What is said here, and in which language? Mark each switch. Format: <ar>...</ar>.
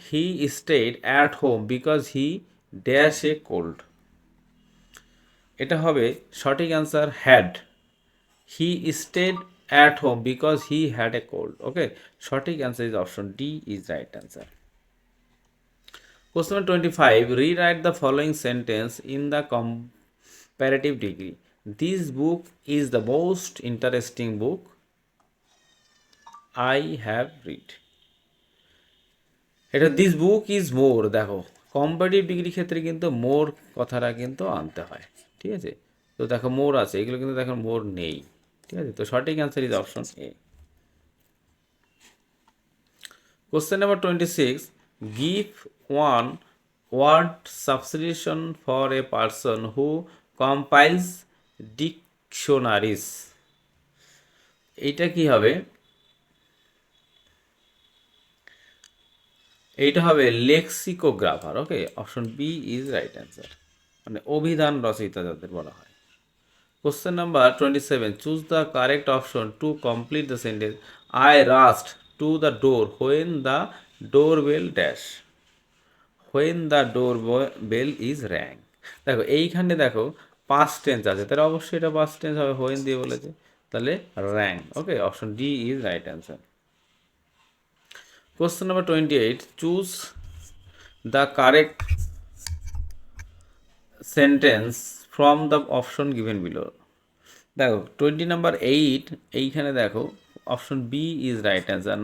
<en>He stayed at home because he dash a cold.</en> <bn>এটা হবে সঠিক answer had.</bn> <en>He stayed at home because he had a cold.</en> <bn>ওকে, সঠিক answer is option D is right answer.</bn> <en>Question number 25. Rewrite the following sentence in the comparative degree. This book is the most interesting book I have read.</en> <bn>এটা this book is more, দেখো comparative degree ক্ষেত্রে কিন্তু মোর কথাটা কিন্তু আনতে হয়। ঠিক আছে, তো দেখো মোর আছে, এগুলো কিন্তু দেখো মোর নেই। ঠিক আছে, তো সঠিক answer is option A.</bn> <en>Question number 26. Give one word substitution for a person who compiles dictionaries.</en> <bn>এইটা কি হবে? এইটা হবে লেক্সিকোগ্রাফার। ওকে,</bn> <en>option B is right answer,</en> <bn>মানে অভিধান রচয়িতা যাদের বলা হয়।</bn> <en>Question number 27. Choose the correct option to complete the sentence. I rushed to the door when the door bell dash. When the door bell is rang.</en> <bn>দেখো এইখানে দেখো past tense আছে, তাহলে অবশ্যই এটা পাস্ট টেন্স হবে, হোয়েন দিয়ে বলেছে, তাহলে rang.</bn> <en>Okay, option D is right answer. Question number 28. Choose the correct sentence from the option given below.</en> <bn>দেখো 20 নাম্বার 8, এইখানে দেখো option B is right answer.</bn>